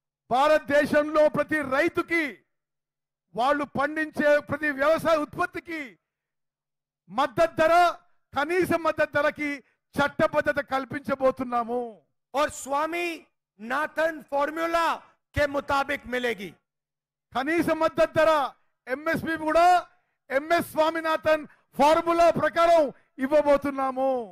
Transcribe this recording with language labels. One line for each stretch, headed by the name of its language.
Telugu: భారతదేశంలో ప్రతి రైతుకి వాళ్ళు పండించే ప్రతి వ్యవసాయ ఉత్పత్తికి మద్దతు ధర, కనీస మద్దతు ధరకి చట్టబద్ధత కల్పించబోతున్నాము।
Hindi: और स्वामी नाथन फॉर्मूला के मुताबिक मिलेगी।
Telugu: కనీస మద్దతు ధర ఎంఎస్పి కూడా ఎంఎస్ స్వామినాథన్ ఫార్ములా ప్రకారం ఇవ్వబోతున్నాము।